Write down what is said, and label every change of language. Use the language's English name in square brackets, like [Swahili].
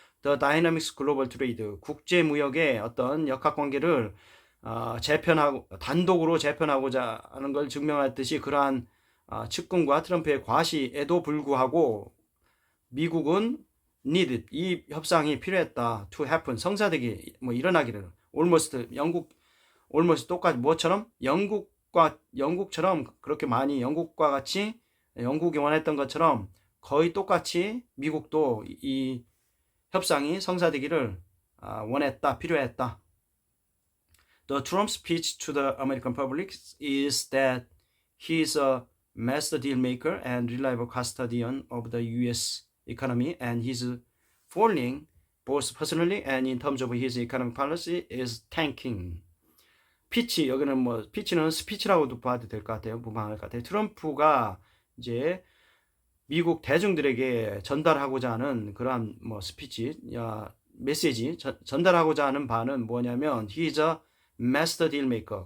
[English] The Dynamics Global Trade [Korean] 국제 무역의 어떤 역학관계를 재편하고 단독으로 재편하고자 하는 걸 증명했듯이 그러한 측근과 트럼프의 과시에도 불구하고 미국은 needed 이 협상이 필요했다 [English] to happen [Korean] 성사되기 뭐 일어나기를 almost 똑같이 뭐처럼 영국처럼 그렇게 많이 영국과 같이 영국이 원했던 것처럼 거의 똑같이 미국도 이 협상이 성사되기를 원했다, 필요했다. [English] The Trump speech to the American public is that he is a master deal maker and reliable custodian of the U.S. economy, and his falling, both personally and in terms of his economic policy, is tanking. [Korean] 피치, 여기는 뭐 피치는 스피치라고도 봐도 될 것 같아요. 무방할 것 같아요. 트럼프가 이제 미국 대중들에게 전달하고자 하는 그러한 뭐 스피치, 메시지 전달하고자 하는 바는 뭐냐면 [English] he is a master deal maker.